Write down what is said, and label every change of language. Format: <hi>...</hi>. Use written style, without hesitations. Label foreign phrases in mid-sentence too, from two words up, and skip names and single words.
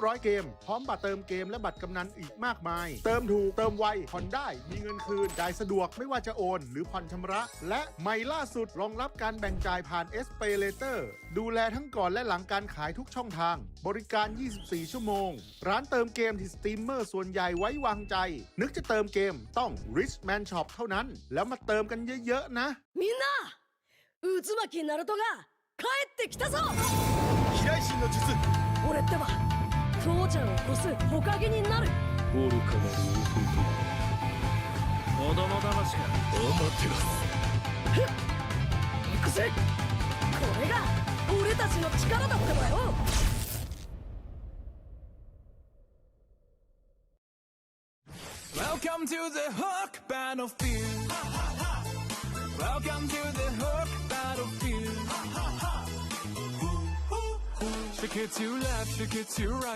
<th>ร้อยเกมพร้อมบัตรเติมเกมและบัตรกำนันอีกมากมาย เติมถูกเติมไวผ่อนได้มีเงินคืนจ่ายสะดวกไม่ว่าจะโอนหรือผ่อนชำระ และใหม่ล่าสุดรองรับการแบ่งจ่ายผ่าน SPay Later ดูแลทั้งก่อนและหลังการขายทุกช่องทางบริการ 24 ชั่วโมงร้านเติมเกมที่สตรีมเมอร์ส่วนใหญ่ไว้วางใจนึกจะเติมเกมต้อง Richman Shop เท่านั้นแล้วมาเติมกันเยอะๆนะ</th> <ja>みんな渦巻きナルトが帰ってきたぞ飛来神の術俺ってば父ちゃんを越す火影になる愚かなる大振りと子供騙しかお待てが行くぜこれが俺たちの力だってばよ</ja> <en>Welcome to the hook battlefield. Welcome to the hook battlefield. Shake it to left, shake it to right.</en>